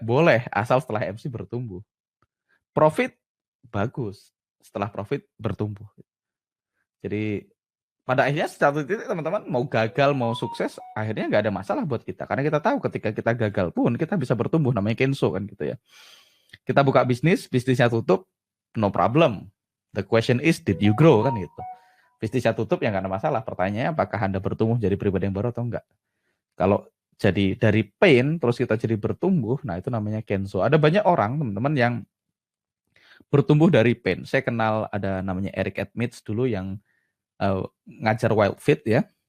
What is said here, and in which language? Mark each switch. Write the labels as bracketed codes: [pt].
[id] Boleh, asal setelah MC bertumbuh. Profit bagus, setelah profit bertumbuh. Jadi pada akhirnya satu titik teman-teman mau gagal mau sukses akhirnya nggak ada masalah buat kita karena kita tahu ketika kita gagal pun kita bisa bertumbuh, namanya Kenzo kan gitu ya. Kita buka bisnisnya tutup, [en] no problem. The question is did you grow [id] kan gitu. Bisnisnya tutup ya nggak ada masalah. Pertanyaannya apakah Anda bertumbuh jadi pribadi yang baru atau enggak. Kalau jadi dari pain terus kita jadi bertumbuh, nah itu namanya Kenzo. Ada banyak orang teman-teman yang bertumbuh dari pain. Saya kenal ada namanya Eric Edmits dulu yang ngajar Wild Fit ya.